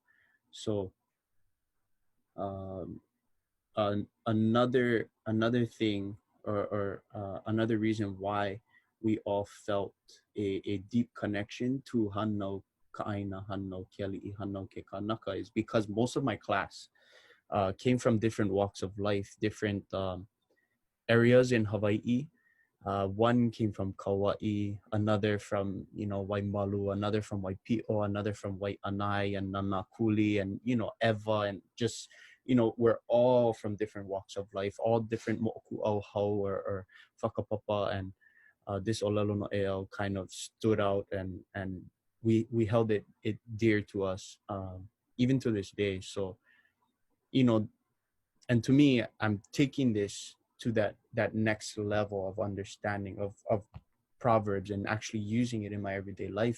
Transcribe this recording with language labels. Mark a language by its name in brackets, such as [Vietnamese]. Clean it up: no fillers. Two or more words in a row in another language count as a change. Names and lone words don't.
[English] So another thing, or another reason why we all felt a deep connection to [Hawaiian] Hanau Ka'aina, Hanau Kiali'i, Hanau Ke Kānaka [English] is because most of my class came from different walks of life, different areas in Hawaii. One came from Kauai, another from, Waimalu, another from Waipio, another from Waianae and Nanakuli, and, Eva, and just, we're all from different walks of life, all different [Hawaiian] mo'oku au hau [English] or whakapapa, and this [Hawaiian] Olelo no Eau [English] kind of stood out, and we held it dear to us, even to this day. So, and to me, I'm taking this to that next level of understanding of proverbs and actually using it in my everyday life.